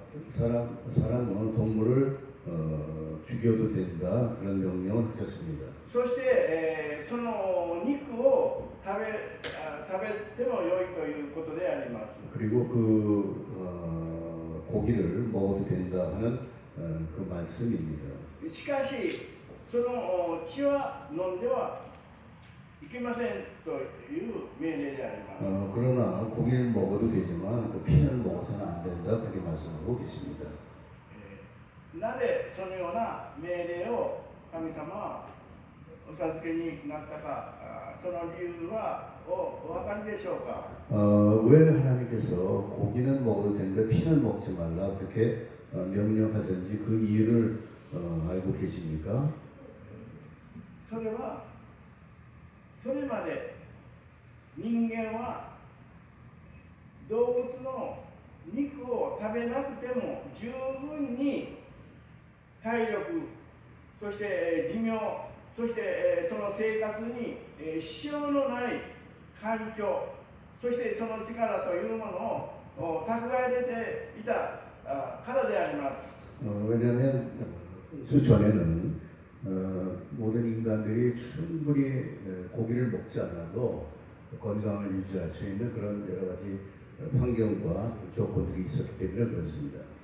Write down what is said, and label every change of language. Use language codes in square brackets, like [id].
[ko] 사람은 동물을 죽여도 된다 그런 명령을 하셨습니다. [ja] そして、その肉を食べてもよいということであります。 [ko] 그리고 그 고기를 먹어도 된다 하는 그 말씀입니다. [ja] しかしその血は飲んではいけませんという命令であります。 [ko] 그러나 고기를 먹어도 되지만 그 피는 먹어서는 안 된다 그렇게 말씀하고 계십니다. [ja] なぜそのような命令を神様はお授けになったか、その理由はお分かりでしょうか。 [ko] 왜 하나님께서 고기는 먹어도 되는데 피는 먹지 말라 그렇게 명령하셨는지 그 이유를 알고 계십니까? [ja] それはそれまで人間は動物の肉を食べなくても十分に体力、そして寿命、そしてその生活に支障のない環境、そしてその力というものを蓄えていたからであります。 [ko] 왜냐하면 수전에는 모든 인간들이 충분히 고기를 먹지 않아도 건강을 유지할 수 있는 그런 여러 가지 환경과 조건들이 있었기 때문에 그렇습니다.